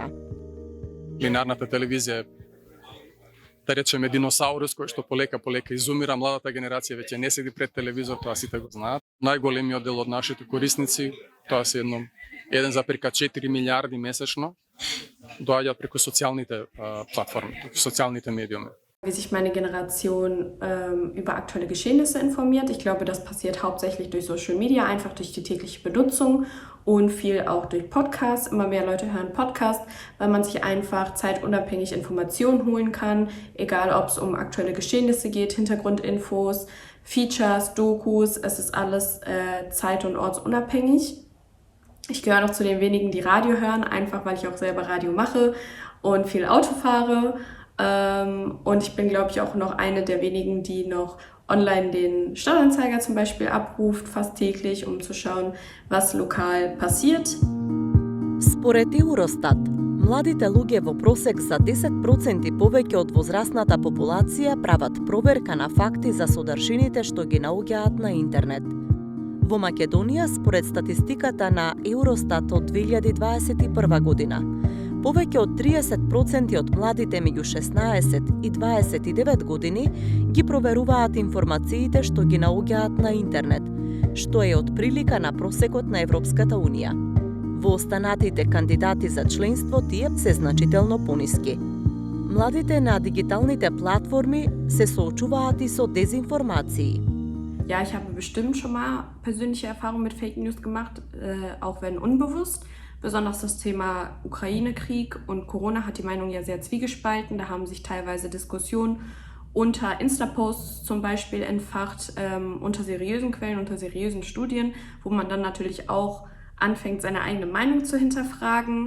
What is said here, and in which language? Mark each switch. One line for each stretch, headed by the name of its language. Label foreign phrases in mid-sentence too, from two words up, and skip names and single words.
Macedonian: Линарната телевизија е, да речеме, диносаурус кој што полека изумира. Младата генерација веќе не седи пред телевизор, тоа сите го знаат. Најголемиот дел од нашите корисници, тоа се 1,4 милиарди месечно, доаѓаат преку социјалните платформи, социјалните медиуми.
German: Wie sich meine Generation über aktuelle Geschehnisse informiert. Ich glaube, das passiert hauptsächlich durch
English: Social Media,
German: einfach durch die tägliche Benutzung und viel auch durch Podcasts. Immer mehr Leute hören Podcasts, weil man sich einfach zeitunabhängig Informationen holen kann, egal ob es um aktuelle Geschehnisse geht, Hintergrundinfos, Features, Dokus, es ist alles zeit- und ortsunabhängig. Ich gehöre noch zu den wenigen, die Radio hören, einfach weil ich auch selber Radio mache und viel Auto fahre. Und ich bin, glaube ich, auch noch eine der wenigen, die noch online den Stadtanzeiger zum Beispiel abruft, fast täglich, um zu schauen, was lokal passiert.
Macedonian: Според Евростат, младите луѓе во просек за 10% повеќе од возрастната популација прават проверка на факти за содржините што ги наоѓаат на интернет. Во Македонија, според статистиката на Евростат од 2021 година, повеќе од 30% од младите меѓу 16 и 29 години ги проверуваат информациите што ги наоѓаат на интернет, што е од прилика на просекот на Европската Унија. Во останатите кандидати за членство тие се значително пониски. Младите на дигиталните платформи се соочуваат и со дезинформации.
German: Ja, ich habe bestimmt schon mal persönliche Erfahrungen mit
English: Fake News
German: gemacht, auch wenn unbewusst. Besonders das Thema Ukraine-Krieg und Corona hat die Meinung ja sehr zwiegespalten. Da haben sich teilweise Diskussionen unter Insta-Posts zum Beispiel entfacht, unter seriösen Quellen, unter seriösen Studien, wo man dann natürlich auch anfängt, seine eigene Meinung zu hinterfragen.